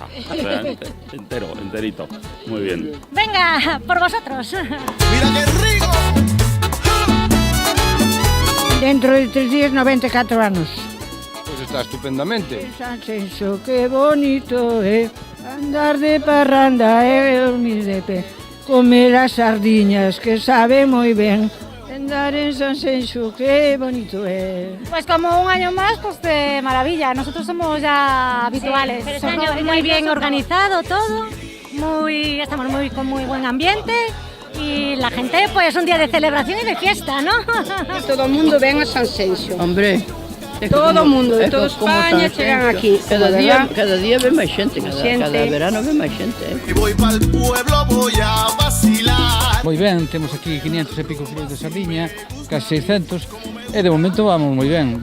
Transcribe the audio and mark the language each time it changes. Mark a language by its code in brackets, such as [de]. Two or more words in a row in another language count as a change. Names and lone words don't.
[es] Realmente, enterito. Muy bien. Venga, por vosotros. Mira qué rico. Dentro de 3 días, 94 años. Pues está estupendamente. Sanxenxo, qué bonito es andar de parranda [gl] e dormir de pé. Comer as sardiñas, que sabe moi ben. Andar en Sanxenxo, [es] qué bonito es. Pues como un año más, pues de maravilla. Nosotros somos ya habituales. pero este Somos año muy bien nosotros. organizado todo. Estamos con muy buen ambiente. Y la gente, pues un día de celebración y de fiesta, ¿no? Todo el mundo ven a Sanxenxo. Hombre, [gl] Todo o mundo, de toda España chegan aquí. cada día ve máis xente, cada verano ve máis xente. [es] Me voy pa'l pueblo, voy a vacilar. [gl] Moi ben, temos aquí 500 e pico kilos de sardiña, casi 600, e de momento vamos moi ben.